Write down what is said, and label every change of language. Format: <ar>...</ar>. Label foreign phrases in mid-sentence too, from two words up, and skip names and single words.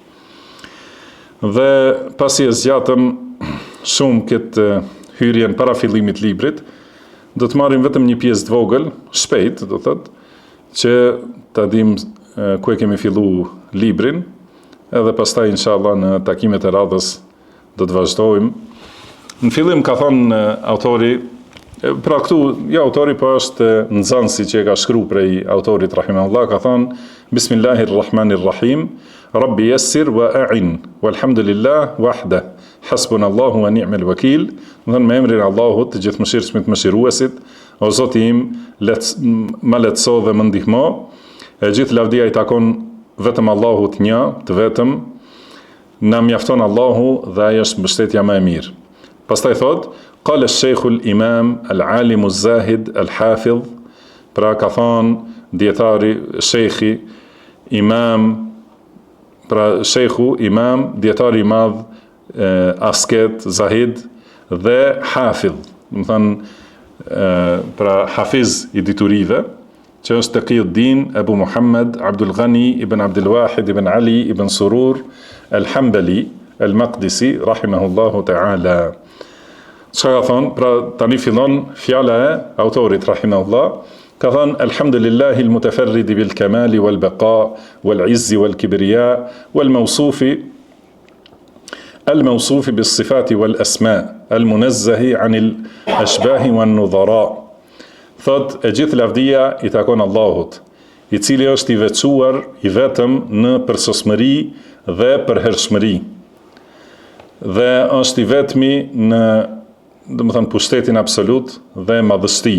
<sq>Dhe pasi e zgjatëm shumë këtë hyrjen para fillimit librit, do të marrim vetëm një pjesë të vogël, shpejt, do thotë, që ta dim ku e kemi fillu librin, edhe pastaj inshallah në takimet e radhës do të vazhdojmë. Në fillim ka thënë autori, pra këtu, jo autori, po është nxënësi që e ka shkruar prej autorit rahimahullah, ka thënë</sq> <ar>بسم الله الرحمن الرحيم رب يسر وأعن والحمد لله وحده حسبنا الله ونعم الوكيل.</ar> <sq>Do të me emrin e Allahut, të gjithëmëshirshmit mëshiruesit, o Zoti im, më lehtëso dhe më ndihmo. E gjithë lavdia i takon vetëm Allahut një, të vetëm, na mjafton Allahu dhe ai është mbështetja më e mirë. Pastaj thot,</sq> <ar>قال الشيخ الإمام العالم الزاهد الحافظ,</ar> <sq>pra ka thënë dietari, shejhi, imam, pra shejhu, imam, dietari i madh, asket, zahid dhe hafidh, do të thënë pra hafiz i diturive, që është Taqiyuddin Abu Muhammad Abdul Ghani ibn Abdul Wahid ibn Ali ibn Surur al-Hanbali al-Maqdisi</sq> <ar>رحمه الله تعالى.</ar> <sq>Çka ka thonë? Pra tani fillon fjala e autorit rahimahullah. Ka thonë</sq> <ar>الحمد لله المتفرد بالكمال والبقاء والعز والكبرياء والموصوف بالصفات والأسماء المنزه عن الأشباه والنظراء.</ar> <sq>Thot e gjithë lavdia i takon Allahut, i cili është i veçuar i vetëm në përsosmëri dhe përhershmëri, dhe është i vetmi në, domethënë, pushtetin absolut dhe madhështi.</sq>